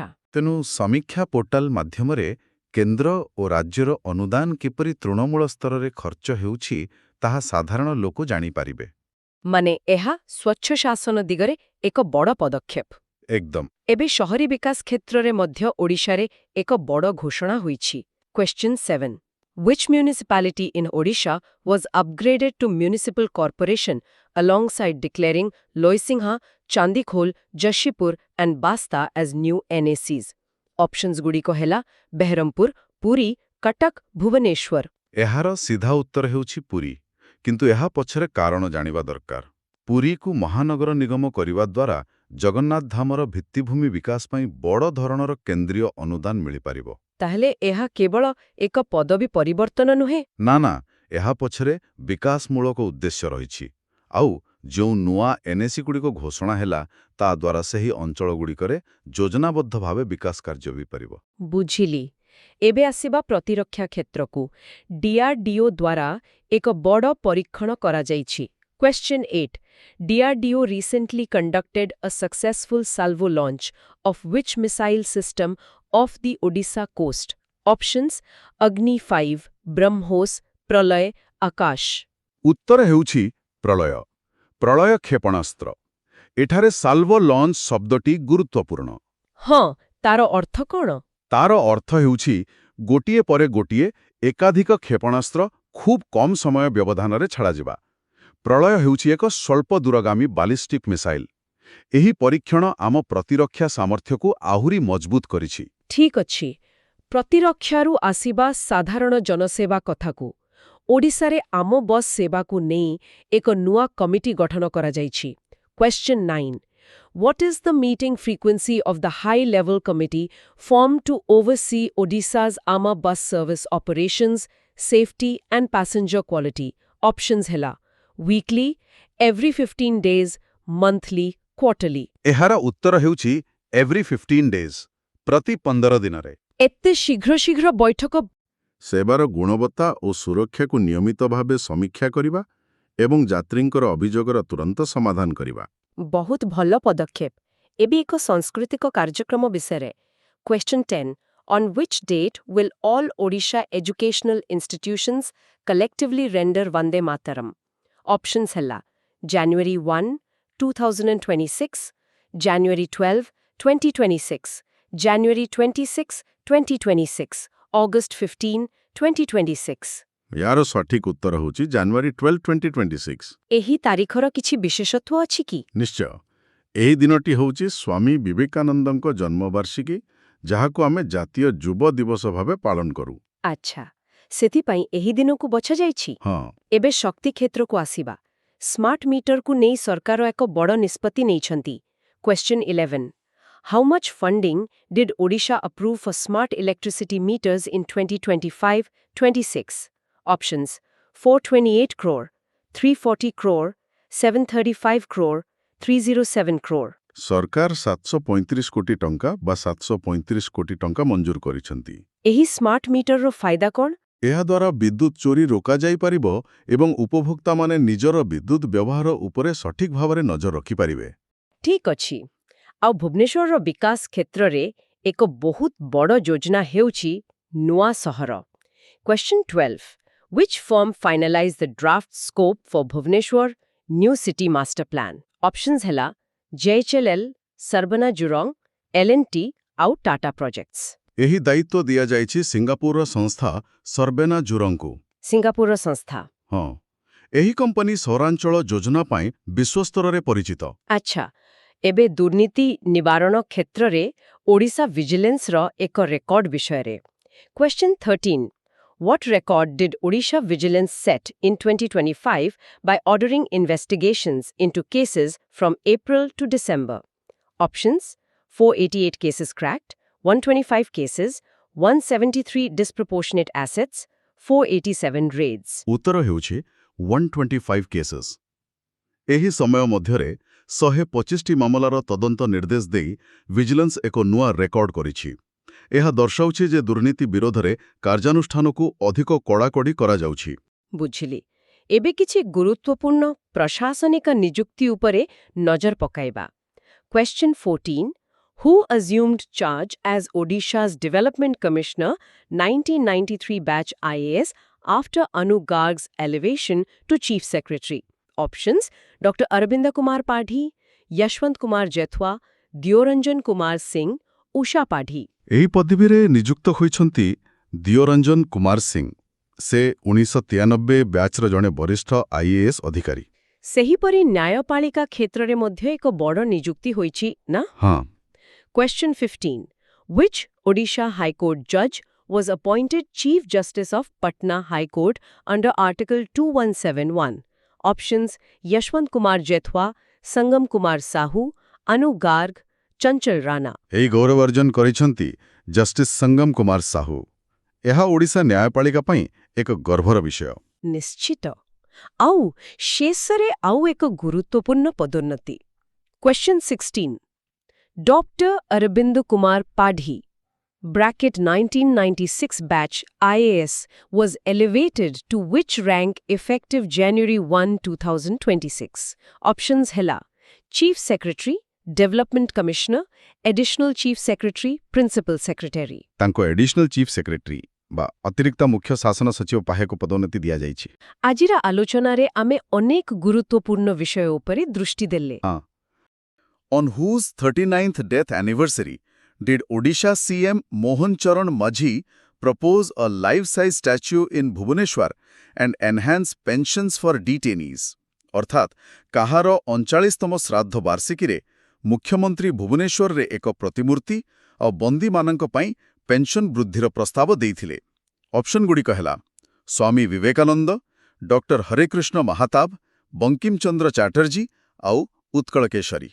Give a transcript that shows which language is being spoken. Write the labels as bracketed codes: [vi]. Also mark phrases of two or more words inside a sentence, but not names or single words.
[or] ତେଣୁ ସମୀକ୍ଷା ପୋର୍ଟାଲ ମାଧ୍ୟମରେ କେନ୍ଦ୍ର ଓ ରାଜ୍ୟର ଅନୁଦାନ କିପରି ତୃଣମୂଳ ସ୍ତରରେ ଖର୍ଚ୍ଚ ହେଉଛି ତାହା ସାଧାରଣ ଲୋକ ଜାଣିପାରିବେ। ମାନେ ଏହା ସ୍ୱଚ୍ଛ ଶାସନ ଦିଗରେ ଏକ ବଡ଼ ପଦକ୍ଷେପ। ଏକଦମ। ଏବେ ସହରୀ ବିକାଶ କ୍ଷେତ୍ରରେ ମଧ୍ୟ ଓଡ଼ିଶାରେ ଏକ ବଡ଼ ଘୋଷଣା ହୋଇଛି। [en] Question 7. Which municipality in Odisha was upgraded to municipal corporation alongside declaring Loisingha, Chandikhol, Jashipur and Basta as new NACs? [or] Options ଗୁଡ଼ିକ ହେଲା ବେହରମପୁର, ପୁରୀ, କଟକ, ଭୁବନେଶ୍ୱର। ଏହାର ସିଧା ଉତ୍ତର ହେଉଛି ପୁରୀ, କିନ୍ତୁ ଏହା ପଛରେ କାରଣ ଜାଣିବା ଦରକାର। ପୁରୀକୁ ମହାନଗର ନିଗମ କରିବା ଦ୍ୱାରା ଜଗନ୍ନାଥ ଧାମର ଭିତ୍ତିଭୂମି ବିକାଶ ପାଇଁ ବଡ଼ ଧରଣର କେନ୍ଦ୍ରୀୟ ଅନୁଦାନ ମିଳିପାରିବ। ତାହେଲେ ଏହା କେବଳ ଏକ ପଦବୀ ପରିବର୍ତ୍ତନ ନୁହେଁ? ନା, ଏହା ପଛରେ ବିକାଶମୂଳକ ଉଦ୍ଦେଶ୍ୟ ରହିଛି। ଆଉ ଯେଉଁ ନୂଆ ଏନ୍ଏସିଗୁଡ଼ିକ ଘୋଷଣା ହେଲା, ତା ଦ୍ୱାରା ସେହି ଅଞ୍ଚଳଗୁଡ଼ିକରେ ଯୋଜନାବଦ୍ଧ ଭାବେ ବିକାଶ କାର୍ଯ୍ୟ ହୋଇପାରିବ। ବୁଝିଲି। ଏବେ ଆସିବା ପ୍ରତିରକ୍ଷା କ୍ଷେତ୍ରକୁ। DRDO ଦ୍ୱାରା ଏକ ବଡ଼ ପରୀକ୍ଷଣ କରାଯାଇଛି। [en] Question 8. DRDO recently conducted a successful salvo launch of which missile system off the Odisha coast? Options: Agni 5, BrahMos, Pralay, Akash. [or] ଉତ୍ତର ହେଉଛି ପ୍ରଳୟ। ପ୍ରଳୟ କ୍ଷେପଣାସ୍ତ୍ର। ଏଠାରେ [en] salvo launch [or] ଶବ୍ଦଟି ଗୁରୁତ୍ୱପୂର୍ଣ୍ଣ। ହଁ, ତାର ଅର୍ଥ କ'ଣ? ତାର ଅର୍ଥ ହେଉଛି ଗୋଟିଏ ପରେ ଗୋଟିଏ ଏକାଧିକ କ୍ଷେପଣାସ୍ତ୍ର ଖୁବ୍ କମ୍ ସମୟ ବ୍ୟବଧାନରେ ଛଡ଼ାଯିବା। ପ୍ରଳୟ ହେଉଛି ଏକ ସ୍ୱଳ୍ପ ଦୂରଗାମୀ [en] ballistic missile. [or] ଏହି ପରୀକ୍ଷଣ ଆମ ପ୍ରତିରକ୍ଷା ସାମର୍ଥ୍ୟକୁ ଆହୁରି ମଜବୁତ କରିଛି। ଠିକ୍ ଅଛି। ପ୍ରତିରକ୍ଷାରୁ ଆସିବା ସାଧାରଣ ଜନସେବା କଥାକୁ। ଓଡ଼ିଶାରେ ଆମ ବସ୍ ସେବାକୁ ନେଇ ଏକ ନୂଆ କମିଟି ଗଠନ କରାଯାଇଛି। [en] Question 9. What is the meeting frequency of the high-level committee formed to oversee Odisha's AMA bus service operations, safety and passenger quality? Options ହେଲା weekly, every 15 days, monthly, quarterly. [or] ଏହାର ଉତ୍ତର ହେଉଛି [en] every 15 days, [or] ପ୍ରତି 15 ଦିନରେ। ଏତେ ଶୀଘ୍ର ବୈଠକ? ସେବାର ଗୁଣବତ୍ତା ଓ ସୁରକ୍ଷାକୁ ନିୟମିତ ଭାବେ ସମୀକ୍ଷା କରିବା ଏବଂ ଯାତ୍ରୀଙ୍କର ଅଭିଯୋଗର ତୁରନ୍ତ ସମାଧାନ କରିବା। ବହୁତ ଭଲ ପଦକ୍ଷେପ। ଏବେ ଏକ ସାଂସ୍କୃତିକ କାର୍ଯ୍ୟକ୍ରମ ବିଷୟରେ। [en] Question 10. On which date will all Odisha educational institutions collectively render Vande Mataram? Options ହେଲା January 1, 2026, January 12, 2026, January 26, 2026, August 15, 2026. [or] ୟାର ସଠିକ ଉତ୍ତର ହେଉଛି ଜାନୁଆରୀ 12, 2026। ଏହି ତାରିଖର କିଛି ବିଶେଷତ୍ୱ ଅଛି କି? ନିଶ୍ଚୟ। ଏହି ଦିନଟି ହେଉଛି ସ୍ୱାମୀ ବିବେକାନନ୍ଦଙ୍କ ଜନ୍ମବାର୍ଷିକୀ, ଯାହାକୁ ଆମେ ଜାତୀୟ ଯୁବ ଦିବସ ଭାବେ ପାଳନ କରୁ। ଆଚ୍ଛା, ସେଥିପାଇଁ ଏହି ଦିନକୁ ବଛାଯାଇଛି। ହଁ, ଏବେ ଶକ୍ତି କ୍ଷେତ୍ରକୁ ଆସିବା। [en] smart meterକୁ [or] ନେଇ ସରକାର ଏକ ବଡ଼ ନିଷ୍ପତ୍ତି ନେଇଛନ୍ତି। [en] Question 11. How much funding did Odisha approve for smart electricity meters in 2025-26? Options: 428 crore, 340 crore, 735 crore, 307 crore. [or] ସରକାର 735 କୋଟି ଟଙ୍କା ବା 735 କୋଟି ଟଙ୍କା ମଞ୍ଜୁର କରିଛନ୍ତି। ଏହି [en] smart meterର [or] ଫାଇଦା କ'ଣ? ଏହାଦ୍ୱାରା ବିଦ୍ୟୁତ୍ ଚୋରି ରୋକାଯାଇପାରିବ ଏବଂ ଉପଭୋକ୍ତାମାନେ ନିଜର ବିଦ୍ୟୁତ୍ ବ୍ୟବହାର ଉପରେ ସଠିକ୍ ଭାବରେ ନଜର ରଖିପାରିବେ। ଠିକ୍ ଅଛି। ଆଉ ଭୁବନେଶ୍ୱରର ବିକାଶ କ୍ଷେତ୍ରରେ ଏକ ବହୁତ ବଡ଼ ଯୋଜନା ହେଉଛି ନୂଆ ସହର। [en] Question 12. Which firm finalized the draft scope for Bhubaneswar New City Master Plan? Options ହେଲା JHLL, Sarbana Jurong, [or] L&T ଆଉ Tata Projects। ଏହି ଦାୟିତ୍ୱ ଦିଆଯାଇଛି ସିଙ୍ଗାପୁରର ସଂସ୍ଥା ସର୍ବେନା ଜୁରଙ୍କୁ। ସିଙ୍ଗାପୁରର ସଂସ୍ଥା। ହଁ, ଏହି କମ୍ପାନୀ ସହରାଞ୍ଚଳ ଯୋଜନା ପାଇଁ ବିଶ୍ୱସ୍ତରରେ ପରିଚିତ। ଆଚ୍ଛା, ଏବେ ଦୁର୍ନୀତି ନିବାରଣ କ୍ଷେତ୍ରରେ ଓଡ଼ିଶା ଭିଜିଲାନ୍ସର ଏକ ରେକର୍ଡ ବିଷୟରେ। [en] Question 13. What record did Odisha Vigilance set in 2025 by ordering investigations into cases from April to December? Options: 488 cases cracked, 125 cases, 173 disproportionate assets, 487 raids. [or] ଉତ୍ତର ହେଉଛି 125 କେସେସ୍। ଏହି ସମୟ ମଧ୍ୟରେ 125ଟି ମାମଲାର ତଦନ୍ତ ନିର୍ଦ୍ଦେଶ ଦେଇ ଭିଜିଲାନ୍ସ ଏକ ନୂଆ ରେକର୍ଡ କରିଛି। ଏହା ଦର୍ଶାଉଛି ଯେ ଦୁର୍ନୀତି ବିରୋଧରେ କାର୍ଯ୍ୟାନୁଷ୍ଠାନକୁ ଅଧିକ କଡ଼ାକଡ଼ି କରାଯାଉଛି। ବୁଝିଲି। ଏବେ କିଛି ଗୁରୁତ୍ୱପୂର୍ଣ୍ଣ ପ୍ରଶାସନିକ ନିଯୁକ୍ତି ଉପରେ ନଜର ପକାଇବା। [en] Question 14. Who assumed charge as Odisha's Development Commissioner 1993 batch IAS after Anu Garg's elevation to Chief Secretary? Options: Dr. Arabinda Kumar Padhi, Yashwant Kumar Jethwa, Dioranjan Kumar Singh, Usha Padhi। [or] ଏହି ପଦବୀରେ ନିଯୁକ୍ତ ହୋଇଛନ୍ତି ଦିଓରଞ୍ଜନ କୁମାର ସିଂ। ସେ 1993 ବ୍ୟାଚ୍ର ଜଣେ ବରିଷ୍ଠ ଆଇଏଏସ୍ ଅଧିକାରୀ। ସେହିପରି ନ୍ୟାୟପାଳିକା କ୍ଷେତ୍ରରେ ମଧ୍ୟ ଏକ ବଡ଼ ନିଯୁକ୍ତି ହୋଇଛି ନା? ହଁ। [en] Question 15. Which Odisha High Court judge was appointed Chief Justice of Patna High Court under Article 2171? Options: Yashwant Kumar Jethwa, Sangam Kumar Sahu, Anu Garg, Chanchal Rana। [or] ଏହି ଗୌରବ ଅର୍ଜନ କରିଛନ୍ତି ଜଷ୍ଟିସ୍ ସଙ୍ଗମ କୁମାର ସାହୁ। ଏହା ଓଡ଼ିଶା ନ୍ୟାୟପାଳିକା ପାଇଁ ଏକ ଗର୍ବର ବିଷୟ। ନିଶ୍ଚିତ। ଆଉ ଶେଷରେ ଆଉ ଏକ ଗୁରୁତ୍ୱପୂର୍ଣ୍ଣ ପଦୋନ୍ନତି। [en] Question 16. Dr. Arabinda Kumar Padhi, bracket 1996 batch IAS, was elevated to which rank effective January 1, 2026? Options ହେଲା Chief Secretary, Development Commissioner, Additional Chief Secretary, Principal Secretary। [or] ତାଙ୍କୁ [en] Additional Chief Secretary [or] ବା ଅତିରିକ୍ତ ମୁଖ୍ୟ ଶାସନ ସଚିବ ପାହ୍ୟାକୁ ପଦୋନ୍ନତି ଦିଆଯାଇଛି। ଆଜିର ଆଲୋଚନାରେ ଆମେ ଅନେକ ଗୁରୁତ୍ୱପୂର୍ଣ୍ଣ ବିଷୟ ଉପରେ ଦୃଷ୍ଟି ଦେଲେ। [en] On whose 39th death anniversary did Odisha CM Mohan Charan Majhi propose a life-size statue in Bhubaneswar and enhance pensions for detainees? [or] ଅର୍ଥାତ୍ କାହାର 39ତମ ଶ୍ରାଦ୍ଧ ବାର୍ଷିକୀରେ ମୁଖ୍ୟମନ୍ତ୍ରୀ ଭୁବନେଶ୍ୱରରେ ଏକ ପ୍ରତିମୂର୍ତ୍ତି ଆଉ ବନ୍ଦୀମାନଙ୍କ ପାଇଁ ପେନ୍ସନ୍ ବୃଦ୍ଧିର ପ୍ରସ୍ତାବ ଦେଇଥିଲେ। ଅପସନ୍ଗୁଡ଼ିକ ହେଲା ସ୍ୱାମୀ ବିବେକାନନ୍ଦ, ଡକ୍ଟର ହରେକୃଷ୍ଣ ମହାତାବ, ବଙ୍କିମ ଚନ୍ଦ୍ର ଚାଟର୍ଜୀ ଆଉ ଉତ୍କଳ କେଶରୀ।